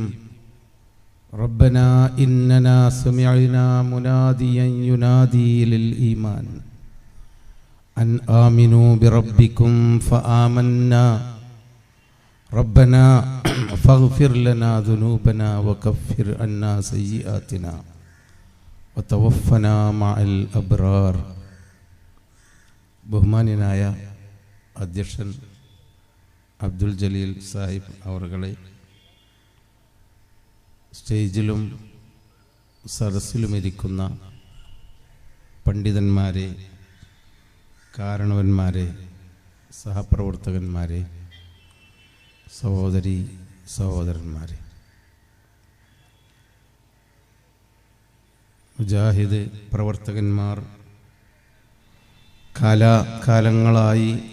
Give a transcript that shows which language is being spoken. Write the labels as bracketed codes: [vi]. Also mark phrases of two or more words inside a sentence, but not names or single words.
[ar] ربنا إننا سمعنا مناديا ينادي للإيمان أن آمنوا بربكم فآمنا ربنا فاغفر لنا ذنوبنا وكفر عنا سيئاتنا وتوفنا مع الأبرار. [ml] ബഹുമാന്യനായ അധ്യക്ഷൻ അബ്ദുൽ ജലീൽ സാഹിബ് അവറുകളെ, സ്റ്റേജിലും സദസ്സിലുമിരിക്കുന്ന പണ്ഡിതന്മാരെ, കാരണവന്മാരെ, സഹപ്രവർത്തകന്മാരെ, സഹോദരി സഹോദരന്മാരെ, മുജാഹിദ് പ്രവർത്തകന്മാർ കാലാകാലങ്ങളായി